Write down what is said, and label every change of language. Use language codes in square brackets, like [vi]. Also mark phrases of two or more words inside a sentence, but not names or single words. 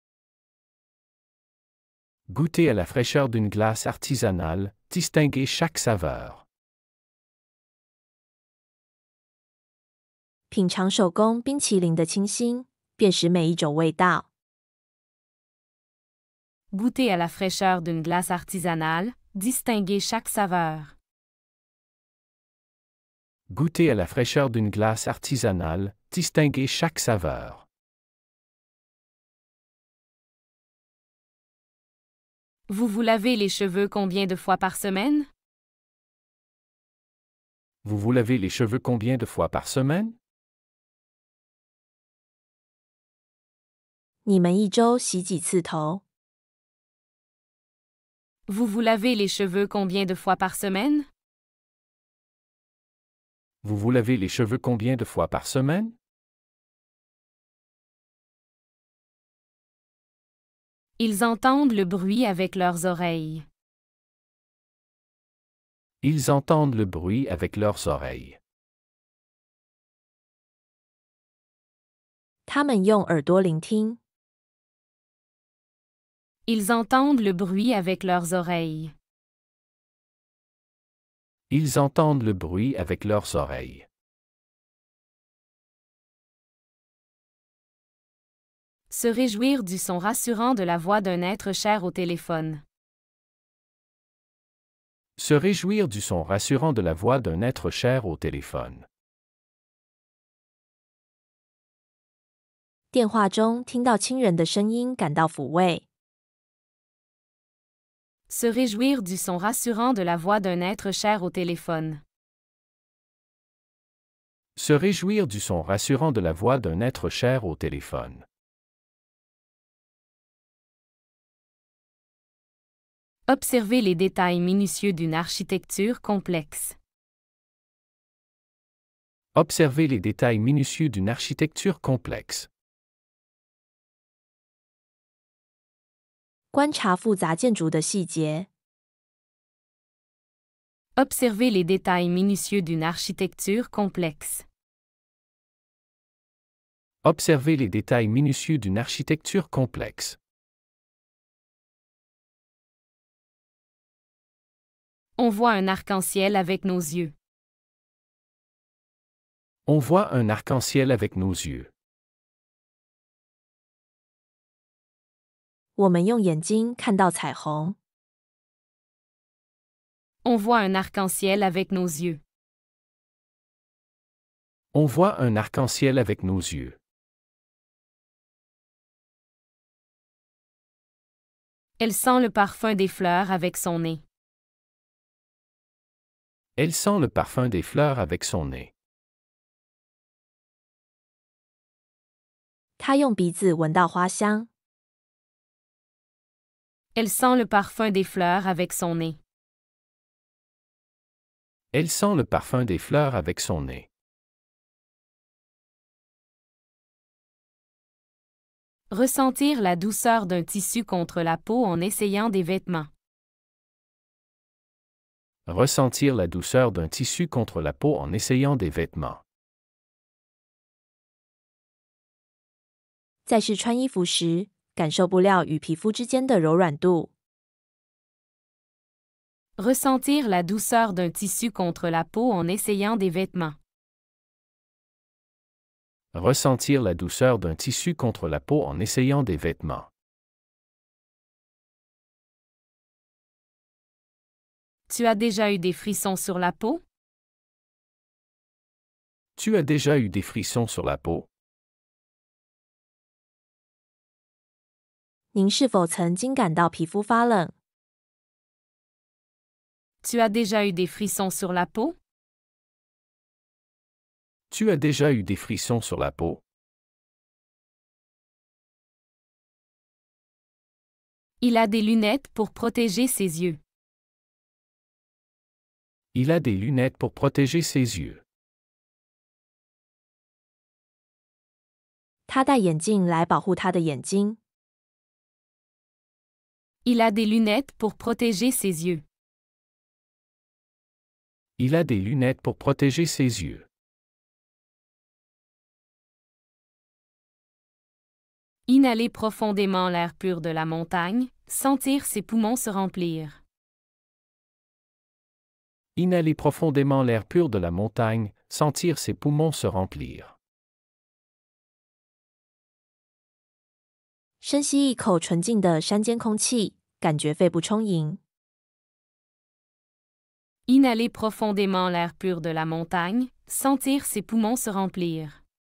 [fr] Goûter à la fraîcheur d'une glace artisanale, distinguer chaque saveur. [zh] 品尝手工冰淇淋的清新，辨识每一种味道。 [fr] Goûter à la fraîcheur d'une glace artisanale, distinguer chaque saveur. Goûter à la fraîcheur d'une glace artisanale, distinguer chaque saveur. Vous vous lavez les cheveux combien de fois par semaine? Vous vous lavez les cheveux combien de fois par semaine? [zh] 你们一周洗几次头？ [fr] Vous vous lavez les cheveux combien de fois par semaine? Vous vous lavez les cheveux combien de fois par semaine? Ils entendent le bruit avec leurs oreilles. Ils entendent le bruit avec leurs oreilles. [zh] 他们用耳朵聆听。 [fr] Ils entendent le bruit avec leurs oreilles. Ils entendent le bruit avec leurs oreilles. Se réjouir du son rassurant de la voix d'un être cher au téléphone. Se réjouir du son rassurant de la voix d'un être cher au téléphone. [zh] 电话中听到亲人的声音，感到抚慰。 [fr] Se réjouir du son rassurant de la voix d'un être cher au téléphone. Se réjouir du son rassurant de la voix d'un être cher au téléphone. Observer les détails minutieux d'une architecture complexe. Observer les détails minutieux d'une architecture complexe. [zh] 观察复杂建筑的细节。 [fr] Observer les détails minutieux d'une architecture complexe. Observer les détails minutieux d'une architecture complexe. On voit un arc-en-ciel avec nos yeux. On voit un arc-en-ciel avec nos yeux. [zh] 我们用眼睛看到彩虹。 [fr] On voit un arc-en-ciel avec nos yeux. On voit un arc-en-ciel avec nos yeux. Elle sent le parfum des fleurs avec son nez. Elle sent le parfum des fleurs avec son nez. [zh] 她用鼻子闻到花香。 [fr] Elle sent le parfum des fleurs avec son nez. Elle sent le parfum des fleurs avec son nez. Ressentir la douceur d'un tissu contre la peau en essayant des vêtements. Ressentir la douceur d'un tissu contre la peau en essayant des vêtements. [zh] 在试穿衣服时，感受布料与皮肤之间的柔软度。 [fr] Ressentir la douceur d'un tissu contre la peau en essayant des vêtements. Ressentir la douceur d'un tissu contre la peau en essayant des vêtements. Tu as déjà eu des frissons sur la peau? Tu as déjà eu des frissons sur la peau? [zh] 您是否曾经感到皮肤发冷？ [fr] Tu as déjà eu des frissons sur la peau? Tu as déjà eu des frissons sur la peau? Il a des lunettes pour protéger ses yeux. Il a des lunettes pour protéger ses yeux. [zh] 他戴眼镜来保护他的眼睛。 [fr] Il a des lunettes pour protéger ses yeux. Il a des lunettes pour protéger ses yeux. Inhaler profondément l'air pur de la montagne, sentir ses poumons se remplir. Inhaler profondément l'air pur de la montagne, sentir ses poumons se remplir. [zh] 深吸一口纯净的山间空气，感觉肺部充盈。 [fr] Inhaler profondément l'air pur de la montagne, sentir ses poumons se remplir.